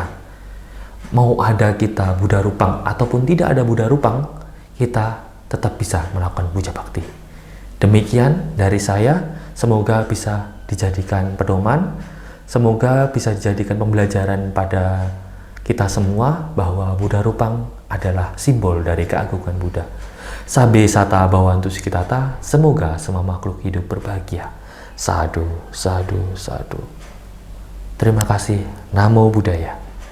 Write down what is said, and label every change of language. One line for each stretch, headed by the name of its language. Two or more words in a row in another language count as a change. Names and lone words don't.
Indonesian: Mau ada kita Buddha Rupang ataupun tidak ada Buddha Rupang, kita tetap bisa melakukan puja bakti. Demikian dari saya. Semoga bisa dijadikan pedoman, semoga bisa dijadikan pembelajaran pada kita semua bahwa Buddha Rupang adalah simbol dari keagungan Buddha.
Pali: Sabe sata bhavantu sukhitata,
Indonesian: semoga semua makhluk hidup berbahagia.
Pali: Sadhu, sadhu, sadhu.
Indonesian: Terima kasih.
Pali: Namo Buddhaya.